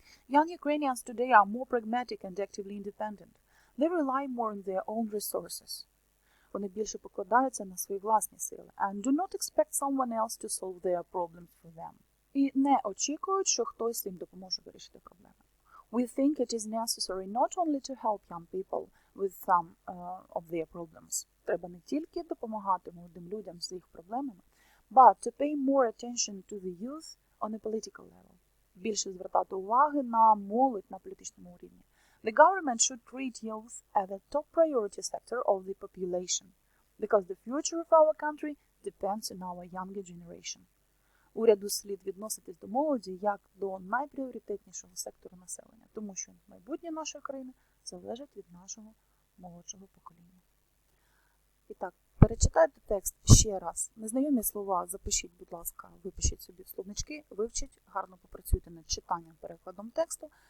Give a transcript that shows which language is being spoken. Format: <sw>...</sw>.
<en>Young Ukrainians today are more pragmatic and actively independent. They rely more on their own resources.</en> <uk>Вони більше покладаються на свої власні сили.</uk> <en>And do not expect someone else to solve their problems for them.</en> <uk>І не очікують, що хтось їм допоможе вирішити проблеми.</uk> <en>We think it is necessary not only to help young people with some of their problems.</en> <uk>Треба не тільки допомагати молодим людям з їх проблемами,</uk> <en>but to pay more attention to the youth on a political level.</en> <uk>Більше звертати уваги на молодь на політичному рівні.</uk> <en>The government should treat youth as a top priority sector of the population, because the future of our country depends on our younger generation.</en> <uk>Уряду слід відноситись до молоді як до найпріоритетнішого сектору населення, тому що майбутнє нашої країни залежить від нашого молодшого покоління. І так, перечитайте текст ще раз. Незнайомі слова запишіть, будь ласка, випишіть собі в словнички, вивчіть, гарно попрацюйте над читанням, перекладом тексту.</uk>